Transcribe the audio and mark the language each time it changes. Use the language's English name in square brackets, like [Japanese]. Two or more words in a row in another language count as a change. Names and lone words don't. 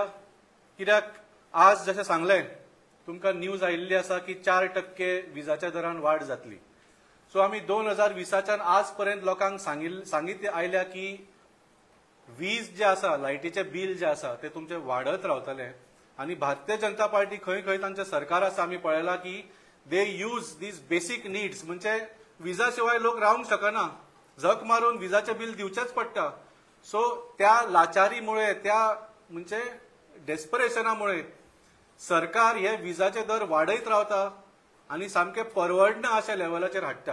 [Konkani] कित्याक आज जशें सांगलें तुमकां न्यूज आयिल्ली आसा की 4% विजाच्या दरान वाड जातली. सो आमी 2020 आज पर्यंत लोकांक सांगीत आयल्या की वीज जे आसा, लायटीचे बिल जे आसा ते तुमचे वाडत रावतले. आनी भारतीय जनता पार्टी खंय खंय तांचे सरकार आसा आमी पळयलां की [English] they use these basic needs. [Konkani] म्हणजे विजा शिवाय लोक रावंक शकना. झक मारून विजाचे बिल दिवचेच पडटा. सो त्या लाचारीमुळे, त्या म्हणजे डेस्परेशनामुळे सरकार हे विजाचे दर वाडयत रावता आणि सामके परवडना अशा लेवलाचेर हाडटा.